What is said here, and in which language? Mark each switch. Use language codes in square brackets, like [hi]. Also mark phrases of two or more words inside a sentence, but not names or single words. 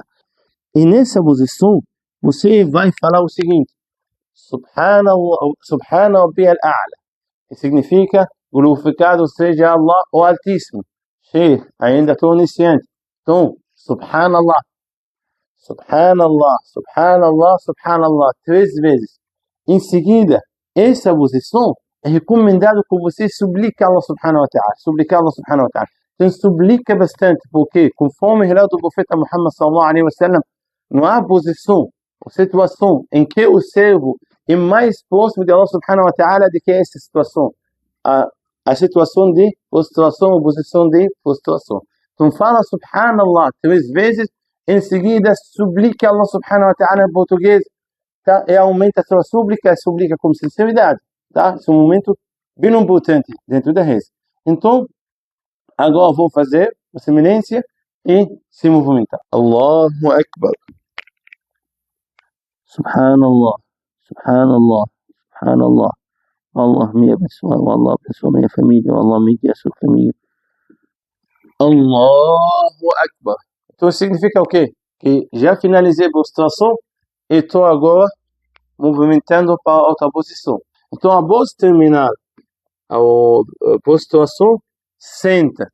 [pt] E nessa posição, você vai falar o seguinte: [ar] سبحان ربي الأعلى, [pt] que significa glorificado seja Allah o Altíssimo. Sheikh, ainda estou iniciante. Então, [ar] سبحان الله سبحان الله سبحان الله سبحان الله, 3 vezes. [pt] Em seguida, essa posição é recomendado que você suplique a Allah [ar] Subhanahu wa Ta'ala. Suplicar Allah سبحانه وتعالى. [pt] Então, suplica bastante, porque conforme o relato do profeta Muhammad [ar] sallallahu alaihi wasallam, [pt] não há posição ou situação em que o servo e mais próximo de Allah [ar] subhanahu wa ta'ala [pt] do que essa situação. A situação de prostração ou posição de prostração. Então fala subhanallah 3 vezes, em seguida suplica Allah [ar] subhanahu wa ta'ala [pt] em português, tá? E aumenta a sua súplica com sinceridade, tá? Esse é um momento bem importante dentro da reza. Então, agora vou fazer a semelhança e se movimentar. [ar] الله أكبر. سبحان الله سبحان الله سبحان الله. [pt] Allah me abençoe, Allah abençoe minha família, Allah me guie a sua família. [ar] الله أكبر. [pt] Então significa o quê? Que já finalizei a prostração e estou agora movimentando para outra posição. Então, após terminar a prostração, senta.